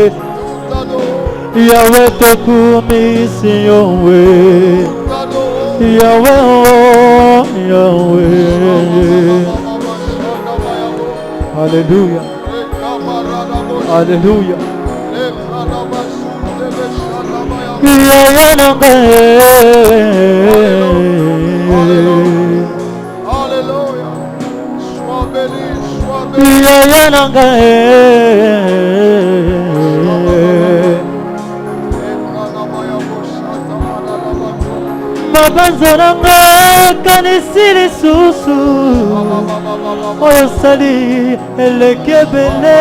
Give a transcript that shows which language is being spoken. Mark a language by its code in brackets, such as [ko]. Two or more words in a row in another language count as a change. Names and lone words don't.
[ln] Yahweh, tokumisi Yahweh. Yahweh, oh Yahweh. Hallelujah. Hallelujah. Yahweh nanga. Alléluia. [fr] Sois béni, sois béni. [ln] Yahweh nanga. Mabanzo nanga kanisi lisusu. Oyo sali eleki ebele.